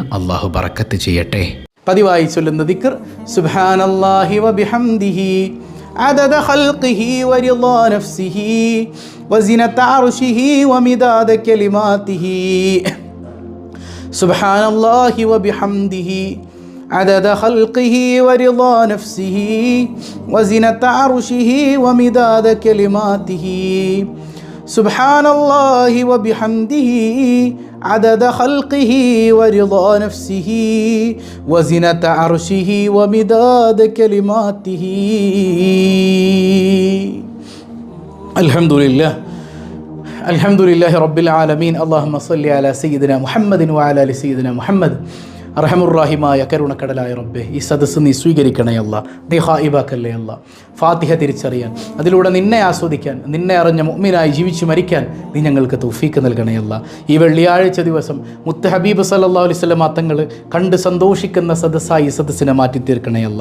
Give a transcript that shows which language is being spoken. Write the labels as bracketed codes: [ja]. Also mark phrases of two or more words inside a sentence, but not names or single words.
[ml] അള്ളാഹു ബറക്കത്ത് ചെയ്യട്ടെ. പതിവായി ചൊല്ലുന്ന ദിക്ർ [ar] سبحان الله وبحمده عدد خلقه ورضا نفسه وزنة عرشه ومداد كلماته. سبحان الله وبحمده عدد خلقه ورضا نفسه وزنة عرشه ومداد كلماته. سبحان الله وبحمده عدد خلقه ورضا نفسه وزنة عرشه ومداد كلماته. الحمد لله رب العالمين. اللهم صل على سيدنا محمد وعلى آل سيدنا محمد. [ml] റഹമുറാഹിമായ കരുണക്കടലായ റബ്ബേ, ഈ സദസ്സ് നീ സ്വീകരിക്കണേ അല്ല, നീ ഹായിബാക്കല്ലേ അല്ല. ഫാത്തിഹ തിരിച്ചറിയാൻ, അതിലൂടെ നിന്നെ ആസ്വദിക്കാൻ, നിന്നെ അറിഞ്ഞ മുഅ്മിനായി ജീവിച്ചു മരിക്കാൻ നീ ഞങ്ങൾക്ക് തൗഫീക്ക് നൽകണേ അല്ല. ഈ വെള്ളിയാഴ്ച ദിവസം മുത്ത് ഹബീബ് [ar] صلى الله عليه وسلم [ml] തങ്ങൾ കണ്ട് സന്തോഷിക്കുന്ന സദസ്സായി ഈ സദസ്സിനെ മാറ്റി തീർക്കണേ അല്ല.